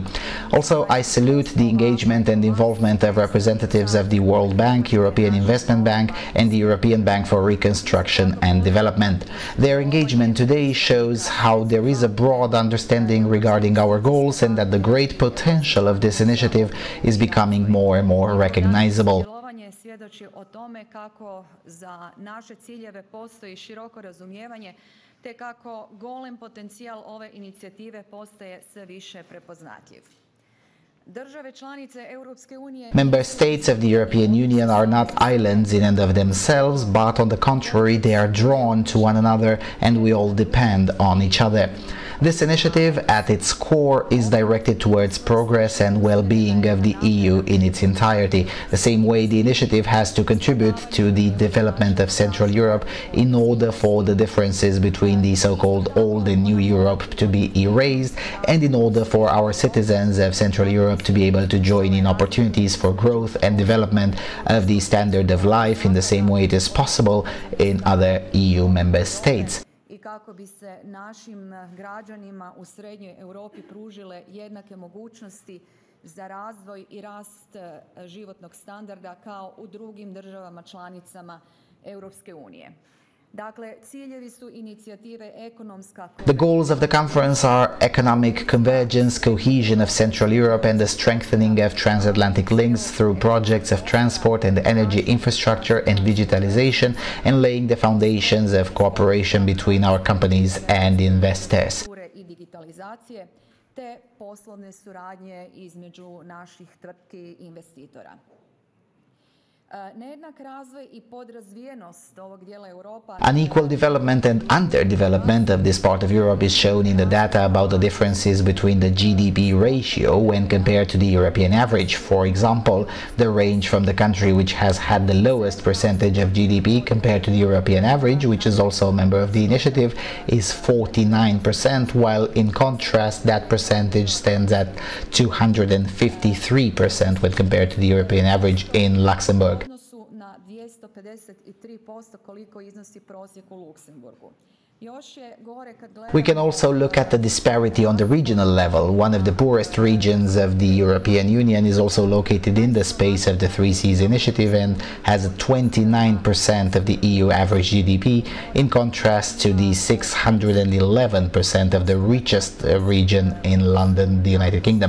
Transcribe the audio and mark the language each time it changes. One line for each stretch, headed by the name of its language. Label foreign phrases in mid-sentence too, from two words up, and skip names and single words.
English: Also, I salute the engagement and involvement of representatives of the World Bank, European Investment Bank, and the European Bank for Reconstruction and Development. Their engagement today shows how there is a broad understanding regarding our goals and that the great potential of this initiative is becoming more and more recognizable.
Croatian: Svjedoči o tome kako za naše ciljeve postoji široko razumijevanje te kako golem potencijal ove inicijative postaje sve više prepoznatljiv.
English: Member states of the European Union are not islands in and of themselves, but on the contrary, they are drawn to one another and we all depend on each other. This initiative, at its core, is directed towards progress and well-being of the EU in its entirety. The same way the initiative has to contribute to the development of Central Europe in order for the differences between the so-called Old and New Europe to be erased, and in order for our citizens of Central Europe to be able to join in opportunities for growth and development of the standard of life in the same way it is possible in other EU member states.
Croatian: Kako bi se našim građanima u Srednjoj Europi pružile jednake mogućnosti za razvoj i rast životnog standarda kao u drugim državama članicama Europske unije.
English: The goals of the conference are economic convergence, cohesion of Central Europe, and the strengthening of transatlantic links through projects of transport and energy infrastructure and digitalization, and laying the foundations of cooperation between our companies and investors.
Croatian: Te poslovne suradnje između naših tvrtki i investitora.
English: Unequal development and underdevelopment of this part of Europe is shown in the data about the differences between the GDP ratio when compared to the European average. For example, the range from the country which has had the lowest percentage of GDP compared to the European average, which is also a member of the initiative, is 49%, while in contrast that percentage stands at 253% when compared to the European average in Luxembourg.
Croatian: 253% koliko iznosi prosjek u Luksemburgu.
English: We can also look at the disparity on the regional level. One of the poorest regions of the European Union is also located in the space of the Three Seas initiative and has 29% of the EU average GDP, in contrast to the 611% of the richest region in London, the United Kingdom.